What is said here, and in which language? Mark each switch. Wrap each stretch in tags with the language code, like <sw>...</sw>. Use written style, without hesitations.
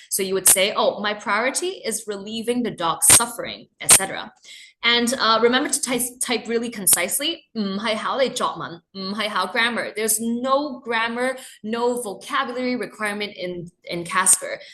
<en>So you would say, oh, my priority is relieving the dog's suffering, etc. And remember to type really concisely.</en> <yue>唔係考你作文，唔係考 grammar.</yue> <en>There's no grammar, no vocabulary requirement in CASPer.</en>